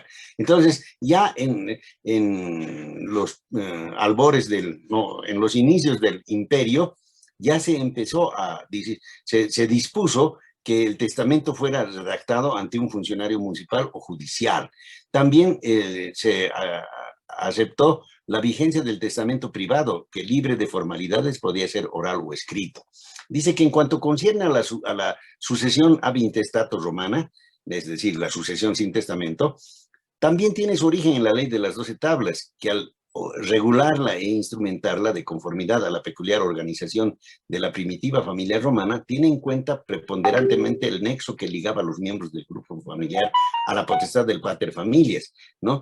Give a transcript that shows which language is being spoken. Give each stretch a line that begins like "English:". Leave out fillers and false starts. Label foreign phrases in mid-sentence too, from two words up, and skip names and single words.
Spanish: Entonces, ya en los albores no, en los inicios del imperio, ya se empezó se dispuso que el testamento fuera redactado ante un funcionario municipal o judicial. También se aceptó la vigencia del testamento privado, que libre de formalidades podía ser oral o escrito. Dice que en cuanto concierne a la sucesión
Latin: ab intestato
Spanish: romana, es decir, la sucesión sin testamento, también tiene su origen en la ley de las 12 tablas, que al regularla e instrumentarla de conformidad a la peculiar organización de la primitiva familia romana, tiene en cuenta preponderantemente el nexo que ligaba a los miembros del grupo familiar a la potestad del
Latin: pater familias,
Spanish: ¿no?